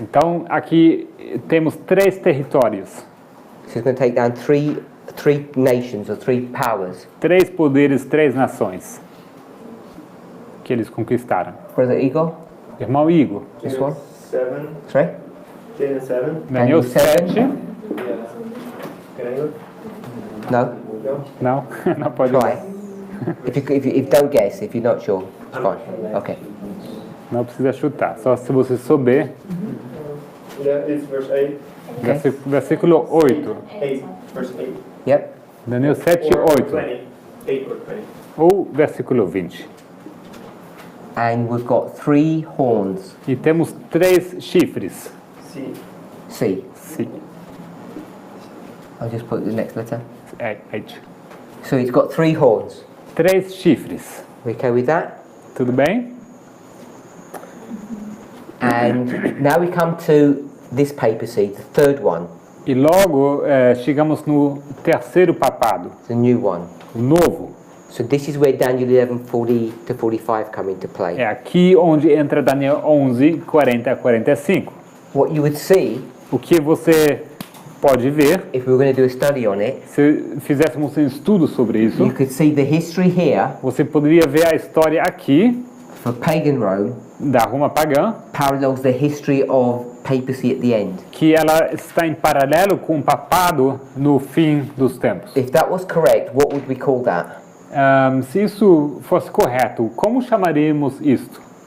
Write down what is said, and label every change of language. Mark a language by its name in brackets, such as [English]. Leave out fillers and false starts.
[Portuguese] Então aqui temos 3 territórios, [English] So it's going to take down three nations or 3 powers. [Portuguese] 3 poderes, 3 nações que eles conquistaram. [English] Brother Igor, [Portuguese] Irmão Igor, [English] this one. 7. Sorry? Daniel 7. Daniel Daniel 7. 7. Can I go? No, [Portuguese] Não, não pode. [English] try. If don't guess, if you're not sure, it's fine. Okay. [Portuguese] Não precisa chutar, só se você souber. [English] Yeah, it's verse 8. Okay. [Portuguese] Versículo 8. [English] 8. Verse 8. Yep. Daniel 7, Or 8. 20. 8 or 20. [Portuguese] Ou versículo 20. [English] And we've got 3 horns. [Portuguese] E temos 3 chifres. [English] C. C. C. I'll just put the next letter. H. So it's got 3 horns. [Portuguese] 3 chifres. [English] We okay with that? [Portuguese] Tudo bem? [English] And now we come to this papacy, the 3rd one, [Portuguese] E logo chegamos no terceiro papado, [English] the new one. [Portuguese] o novo. [English] So this is where Daniel 11:40 to 45 come into play. [Portuguese] É aqui onde entra Daniel 11, 40 a 45. [English] What you would see, [Portuguese] O que você pode ver, [English] if we were going to do a study on it, [Portuguese] se fizéssemos um estudo sobre isso, [English] you could see the history here [Portuguese] você poderia ver a história aqui [English] for pagan Rome [Portuguese] da Roma pagã, [English] parallels the history of papacy at the end. [Portuguese] que ela está em paralelo com o papado no fim dos tempos. [English] If that was correct, what would we call that? [Portuguese] Se isso fosse correto, como chamaríamos isto?